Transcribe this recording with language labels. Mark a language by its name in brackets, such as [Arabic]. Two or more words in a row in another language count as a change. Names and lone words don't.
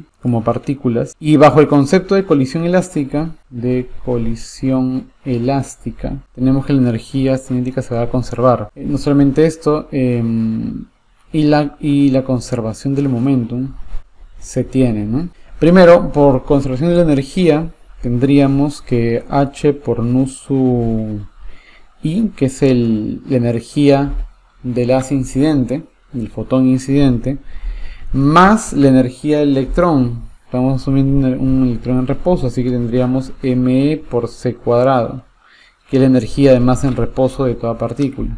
[Spanish] Como partículas, y bajo el concepto de colisión elástica, tenemos que la energía cinética se va a conservar. No solamente esto, y la conservación del momentum se tiene, ¿no? Primero, por conservación de la energía, tendríamos que H por nu sub I, que es la energía del haz incidente, del fotón incidente, más la energía del electrón. Estamos asumiendo un electrón en reposo, así que tendríamos me por c cuadrado, que es la energía de masa en reposo de toda partícula.